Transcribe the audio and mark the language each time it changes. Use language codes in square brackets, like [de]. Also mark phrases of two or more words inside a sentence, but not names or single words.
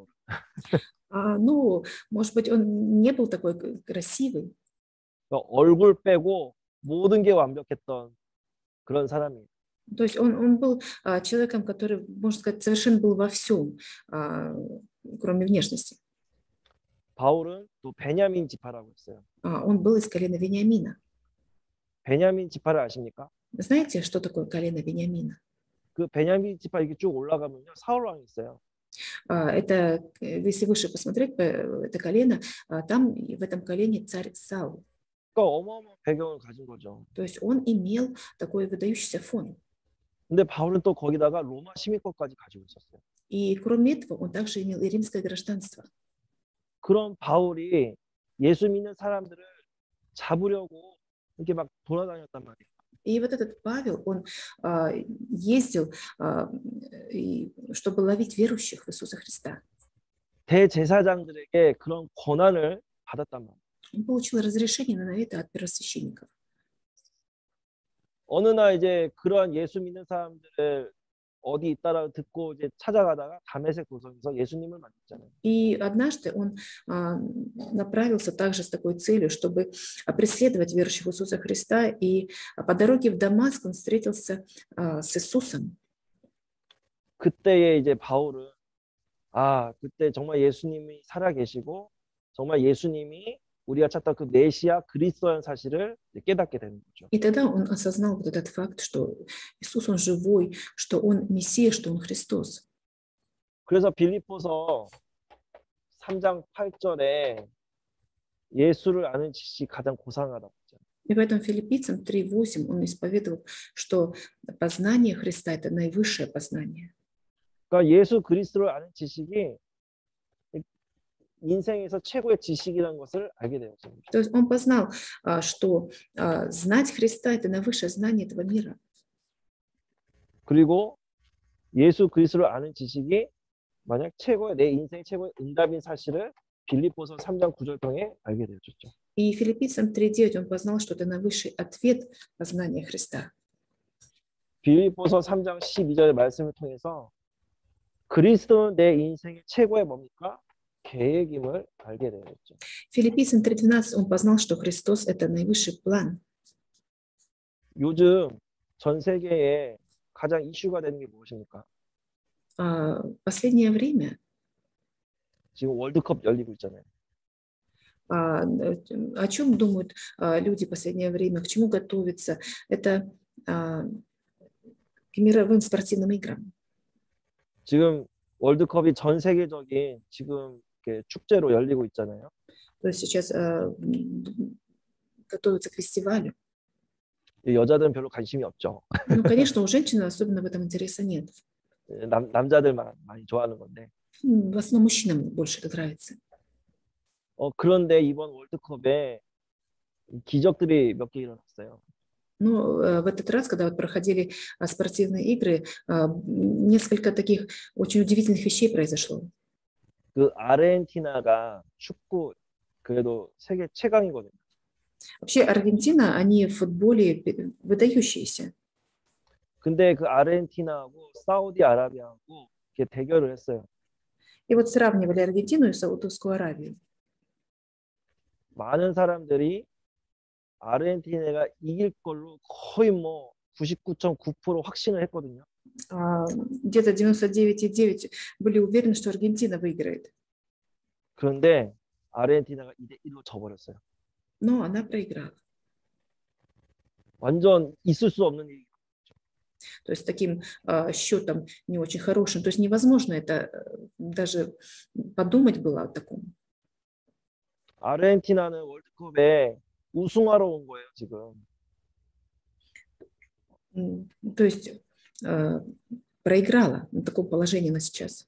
[ru] Ну, может быть, он не был такой красивый. [ko] 그러니까 얼굴 빼고 모든 게 완벽했던 그런 사람이에요. [ru] То есть он был человеком, который, можно сказать, совершен был во всем, кроме внешности. [ko] 바울은 또 베냐민 지파라고 했어요. [ru] Он был из колена Вениамина. [ko] 베냐민 지파를 아십니까? [ru] Знаете, что такое колено Вениамина? [ko] 그 베냐민 지파 이렇게 쭉 올라가면요, 사울 왕이 있어요. [ru] Это, если выше посмотреть, это колено, там в этом колене царь Саул. [ko] 그러니까 어마어마한 배경을 가진 거죠. [ru] То есть он имел такой выдающийся фон. [ko] 근데 바울은 또 거기다가 로마 시민권까지 가지고 있었어요. [ru] И кроме этого, он также имел и римское гражданство. [ko] 그런 바울이 예수 믿는 사람들을 잡으려고 이렇게 막 돌아다녔단 말이에요. [ru] И вот этот Павел, он ездил, чтобы ловить верующих в Иисуса Христа. [ko] 대제사장들에게 그런 권한을 받았단 말이에요. [ru] Он получил разрешение на это от первосвященников. [ko] 어느 날 이제 그러한 예수 믿는 사람들을 어디 있다라고 듣고 이제 찾아가다가 다메섹 도성에서 예수님을 만났잖아요. [ru] И однажды он направился также с такой целью, чтобы преследовать верующих в Иисуса Христа, и по дороге в Дамаск он встретился с Иисусом. [ko] 그때에 이제 바울은 그때 정말 예수님이 살아계시고 정말 예수님이 우리가 찾던 그 메시아 그리스도라는 사실을 깨닫게 되는 거죠. [ru] И тогда он осознал вот этот факт, что Иисус, он живой, что он Мессия, что он Христос. [ko] 그래서 빌립보서 3장 8절에 예수를 아는 지식이 가장 고상하다고 했잖아요. [ru] И поэтому Филиппийцам 3:8 он исповедовал, что познание Христа – это наивысшее познание. [ko] 그러니까 예수 그리스도를 아는 지식이 인생에서 최고의 지식이라는 것을 알게 되었습니다. То есть он познал, что знать Христа – это наивысшее знание этого мира. 그리고 예수 그리스도를 아는 지식이 만약 내 인생의 최고의 응답인 사실을 빌립보서 3장 9절 통해 알게 되었죠. И Филиппийцам 3:9 он познал, что это наивысший ответ познания Христа. 빌립보서 3장 12절의 말씀을 통해서 그리스도는 내 인생의 최고의 뭡니까? 계획임을 알게 되었죠. [ru] Филиппийцам 3:12 он познал, что Христос – это наивысший план. [ko] 요즘 전 세계에 가장 이슈가 되는 게 무엇입니까? [ru] Последнее время [ko] 지금 월드컵 열리고 있잖아요. [ru] о чем думают люди в последнее время, к чему готовятся? Это к мировым спортивным играм. [ko] 지금 월드컵이 전 세계적인 지금 이렇게 축제로 열리고 있잖아요. [ru] То есть сейчас готовятся к фестивалю. [ko] 여자들은 별로 관심이 없죠. [ru] Ну, конечно, у женщин особенно в этом интереса нет. [ko] 남자들만 많이 좋아하는 건데. [ru] В основном мужчинам больше это нравится. [ko] 그런데 이번 월드컵에 기적들이 몇 개 일어났어요. [ru] Но в этот раз, когда вот проходили спортивные игры, несколько таких очень удивительных вещей произошло. [ko] 그 아르헨티나가 축구 그래도 세계 최강이거든요. [ru] Вообще Аргентина, они в футболе выдающиеся. [ko] 근데 그 아르헨티나하고 사우디아라비아하고 이렇게 대결을 했어요. [ru] И вот сравнивали Аргентину и Саудовскую Аравию. [ko] 많은 사람들이 아르헨티나가 이길 걸로 거의 뭐 99.9% 확신을 했거든요. [ru] Где-то 99,9 были уверены, что Аргентина выиграет. [ko] 그런데 아르헨티나가 2대1로 져버렸어요. [ru] Но она проиграла. [ko] 완전 있을 수 없는 일이. [ru] То есть таким счетом не очень хорошим. То есть невозможно это даже подумать было о таком. [ko] 아르헨티나는 월드컵에 우승하러 온 거예요, 지금. [ru] То есть проиграла на таком положении она сейчас.